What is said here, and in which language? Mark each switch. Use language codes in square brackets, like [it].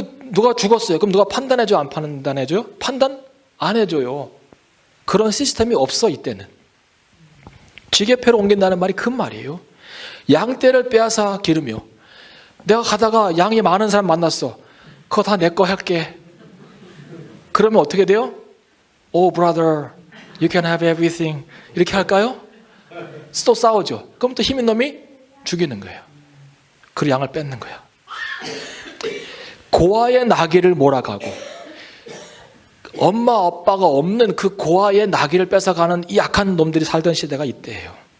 [ko] 누가 죽었어요. 그럼 누가 판단해줘요? 안 판단해줘요? 판단 안 해줘요. 그런 시스템이 없어, 이때는. 지게표를 옮긴다는 말이 그 말이에요. 양떼를 빼앗아 기르며, 내가 가다가 양이 많은 사람 만났어. 그거 다 내 거 할게. 그러면 어떻게 돼요? [en] Oh brother, you can have everything. [ko] 이렇게 할까요? 또 싸우죠. 그럼 또 힘있는 놈이 죽이는 거예요. 그 양을 뺏는 거야. 고아의 나귀를 몰아가고 엄마 아빠가 없는 그 고아의 나귀를 뺏어가는 이 약한 놈들이 살던 시대가 이때예요.